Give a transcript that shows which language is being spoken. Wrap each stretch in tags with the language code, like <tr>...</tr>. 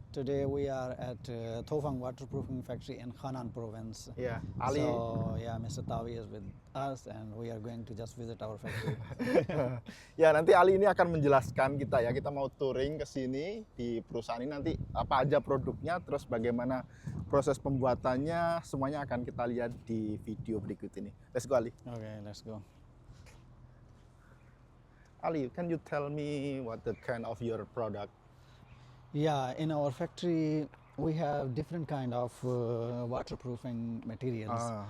<en>Today we are at Tofang Waterproofing Factory in Henan Province.</en> <id>ya Ali.</id> <en>So, yeah, Mr. Tawi is with us, and we are going to just visit our factory.</en> <id>Ya, nanti Ali ini akan menjelaskan kita ya. Kita mau touring ke sini di perusahaan ini, nanti apa aja produknya, terus bagaimana proses pembuatannya, semuanya akan kita lihat di video berikut ini.</id> <en>Let's go Ali. Okay, let's go. Ali, can you tell me what the kind of your product? Yeah, in our factory we have different kind of waterproofing materials.</en>